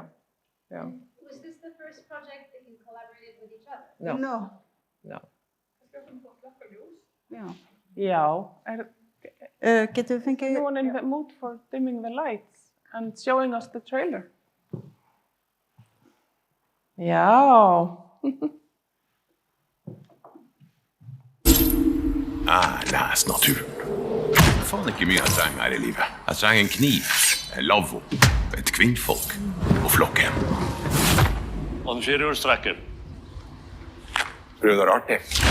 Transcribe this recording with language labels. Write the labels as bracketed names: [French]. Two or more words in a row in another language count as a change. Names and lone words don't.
[English] Was this the first project that you collaborated with each other? No. Yeah. Get you thinking? Anyone in the mood for dimming the lights and showing us the trailer? Yeah. [Norwegian] Les naturen. Faen ikke mye jeg trenger her i livet. Jeg trenger en kniv, en lavvo, et kvinnfolk og flokken. Og en firehjulstrekker. Prøv det artig.